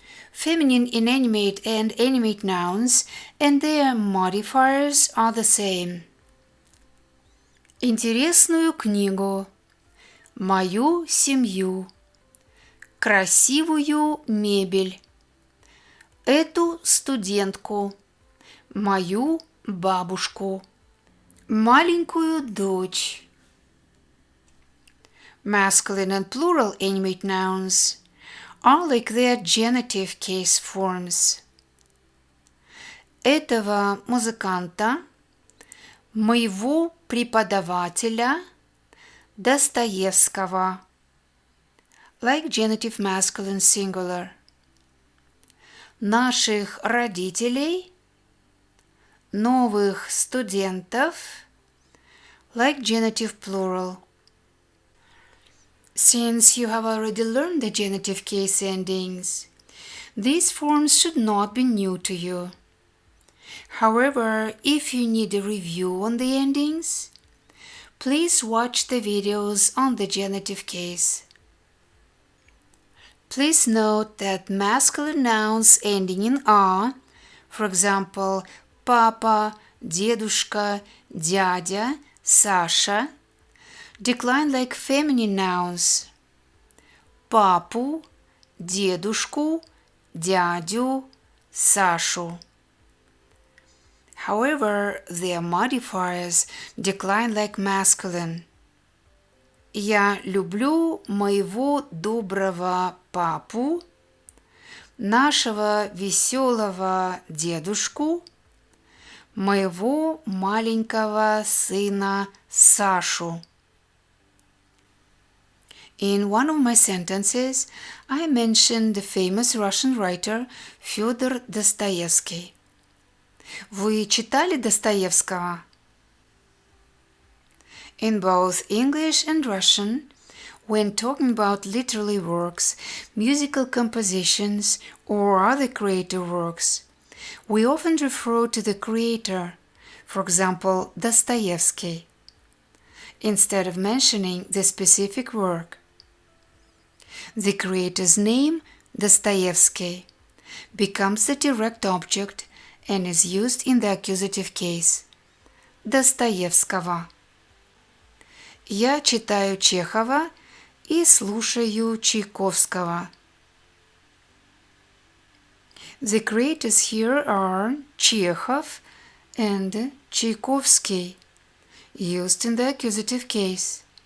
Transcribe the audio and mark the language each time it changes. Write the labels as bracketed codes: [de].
[en] Feminine inanimate and animate nouns and their modifiers are the same. [ru] Интересную книгу, мою семью, красивую мебель, эту студентку, мою бабушку, маленькую дочь. [en] Masculine and plural animate nouns are like their genitive case forms. [ru] Этого музыканта, моего преподавателя, Достоевского, [en] like genitive masculine singular. [ru] Наших родителей, новых студентов, [en] like genitive plural. Since you have already learned the genitive case endings, these forms should not be new to you. However, if you need a review on the endings, please watch the videos on the genitive case. Please note that masculine nouns ending in "a", for example, [ru] папа, дедушка, дядя, Саша, [en] decline like feminine nouns. [ru] Папу, дедушку, дядю, Сашу. [en] However, their modifiers decline like masculine. [ru] Я люблю моего доброго папу, нашего веселого дедушку, моего маленького сына Сашу. [en] In one of my sentences, I mentioned the famous Russian writer Fyodor Dostoevsky. [ru] Вы читали Достоевского? [en] In both English and Russian, when talking about literary works, musical compositions, or other creative works, we often refer to the creator, for example, Dostoevsky, instead of mentioning the specific work. The creator's name, Dostoevsky, becomes the direct object and is used in the accusative case. [ru] Достоевского. Я читаю Чехова и слушаю Чайковского. [en] The creators here are Chekhov and Tchaikovsky, used in the accusative case.